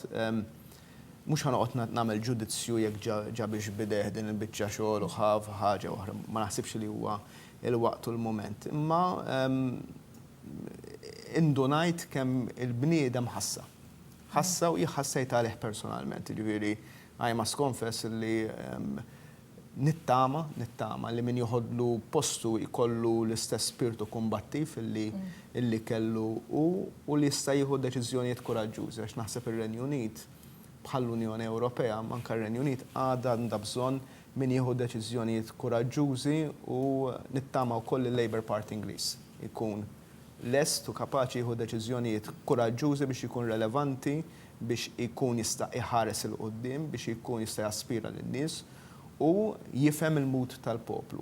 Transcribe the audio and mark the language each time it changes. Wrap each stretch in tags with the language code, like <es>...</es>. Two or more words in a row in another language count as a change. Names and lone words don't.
<mt>Mhux ħanoqgħod nagħmel ġudizzju jekk ġa biex bideħ din il-biċċa xogħol u ħaf ħaġa oħra. Ma naħsibx li huwa il-waqt u l-mument. Imma indunajt kemm il-bniedem ħassa. ħassa u jħassajt għalih personalment. Ġifieri,</mt> <en>I must confess</en> <mt>li nittama li min joħodlu postu jkollu l-istess spiritu kombattiv illi kellu u li jista' jieħu deċiżjonijiet koraġġużi għax naħseb ir-Renju Unit bħall-Unjoni Ewropea manka r-Renju Unit għadha għandha bżonn min jieħu deċiżjonijiet koraġġużi u nittama wkoll il-Labour Party Ingliż ikun lest u kapaċi jieħu deċiżjonijiet koraġġużi biex ikun relevanti, biex ikun jista' iħares il-qudiem, biex ikun jista' jaspira lin-nies u jifhem il-mud tal-poplu.</mt>